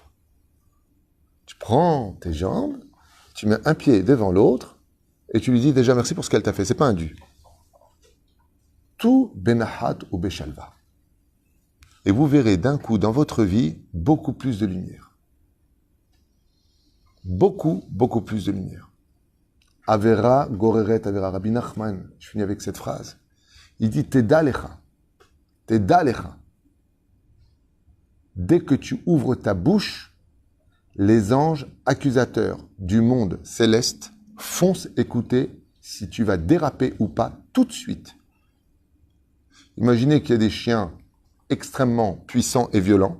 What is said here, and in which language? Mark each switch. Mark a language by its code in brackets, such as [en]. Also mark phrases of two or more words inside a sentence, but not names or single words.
[fr] Tu prends tes jambes, tu mets un pied devant l'autre, et tu lui dis déjà merci pour ce qu'elle t'a fait. C'est pas un dû. Tout [he] בנחת ובשלווה. [fr] Et vous verrez d'un coup dans votre vie beaucoup plus de lumière. Beaucoup, beaucoup plus de lumière. [he] עבירה גוררת עבירה. Rabbi Nachman, [fr] je finis avec cette phrase. Il dit [he] תדע לך. תדע לך. [fr] Dès que tu ouvres ta bouche, les anges accusateurs du monde céleste foncent écouter si tu vas déraper ou pas tout de suite. Imaginez qu'il y a des chiens extrêmement puissants et violents.